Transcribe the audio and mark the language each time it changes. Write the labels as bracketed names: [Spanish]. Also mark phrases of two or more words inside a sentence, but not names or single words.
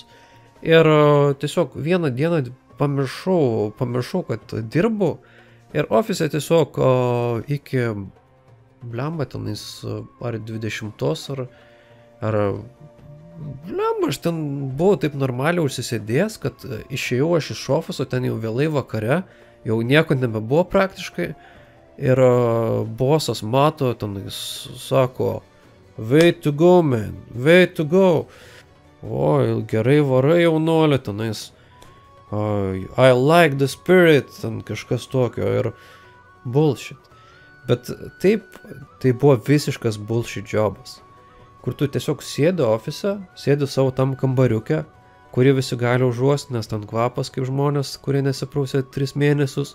[Lithuanian] Ir tiesiog vieną dieną pamiršau, kad dirbu ir ofise tiesiog iki blemba tenais ar 20 ar blemba, aš ten buvau taip normaliai užsisėdėjęs, kad išėjau aš iš ofiso, ten jau vėlai vakare, jau nieko nebebuvo praktiškai ir bosas mato, tenais sako, [English] way to go man, way to go. [Lithuanian] Oi, gerai varai jaunuolė, tenais [English] I like the spirit, [Lithuanian] ten kažkas tokio ir bullshit. Bet taip, tai buvo visiškas bullshit jobas, kur tu tiesiog sėdi ofise, sėdi savo tam kambariuke, kurį visi gali užuosti, nes ten kvapas kaip žmonės, kurie nesiprausė 3 mėnesius.